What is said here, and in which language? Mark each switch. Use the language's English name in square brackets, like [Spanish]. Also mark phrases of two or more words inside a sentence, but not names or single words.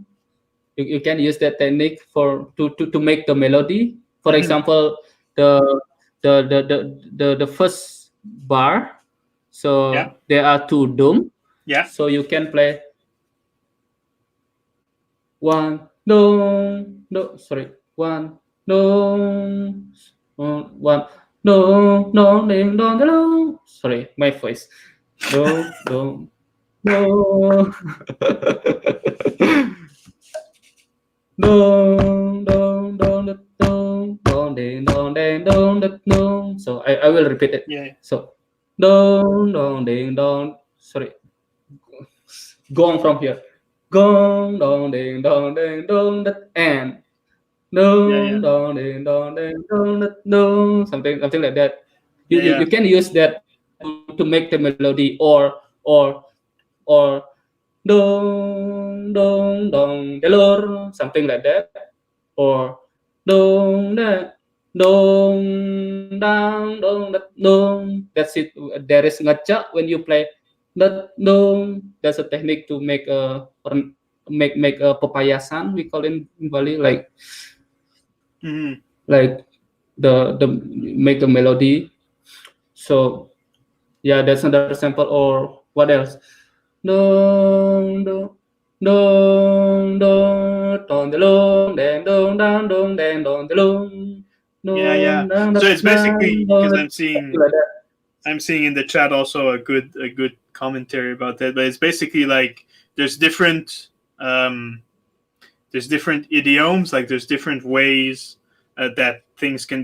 [English] You can use that technique to make the melody. For example, the first bar, so there are two dum. So you can play one dong one dong one dong dong ding dong dong. Sorry, my voice. Dong dong dong. Dong dong dong dong dong ding dong ding dong dong. So I will repeat it. So dong dong ding dong. Sorry, gong from here. Gong dong ding dong ding dong that and dong dong ding dong ding dong that dong, something like that. You can use that to make the melody, or dong dong dong delor, something like that, or dong da dong dang dong that dong. That's it. There is ngaca when you play that dong. That's a technique to make a make a papayasan, we call in Bali, like like the make a melody. So yeah, that's another sample. Or what else? Dong dong dong dong dong dong dang dong dang dong dang dong dong. So it's basically, because I'm seeing in the chat also a good commentary about that. But it's basically like there's different idioms, like there's different ways that things can.